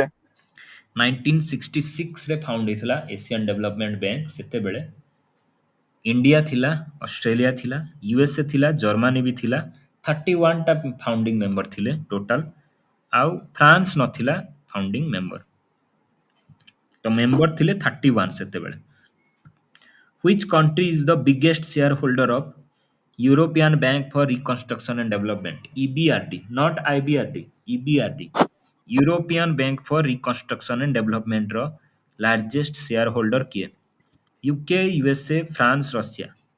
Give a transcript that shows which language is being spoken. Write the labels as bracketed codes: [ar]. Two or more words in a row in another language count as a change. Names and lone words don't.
[or] 1966 ରେ ଫାଉଣ୍ଡ ହେଇଥିଲା ଏସିଆନ୍ ଡେଭଲପମେଣ୍ଟ ବ୍ୟାଙ୍କ ସେତେବେଳେ ଇଣ୍ଡିଆ ଥିଲା ଅଷ୍ଟ୍ରେଲିଆ ଥିଲା ୟୁଏସଏ ଥିଲା ଜର୍ମାନୀ ବି ଥିଲା 31ଟା [en] founding member [or] ଥିଲେ ଟୋଟାଲ ଆଉ ଫ୍ରାନ୍ସ ନଥିଲା [en] founding member [or] ତ ମେମ୍ବର ଥିଲେ 31 ସେତେବେଳେ [en] which country is the biggest shareholder of European Bank for Reconstruction and Development EBRD not IBRD EBRD European Bank for Reconstruction and Development [or] ର [en] largest shareholder [or] କିଏ UK USA France Russia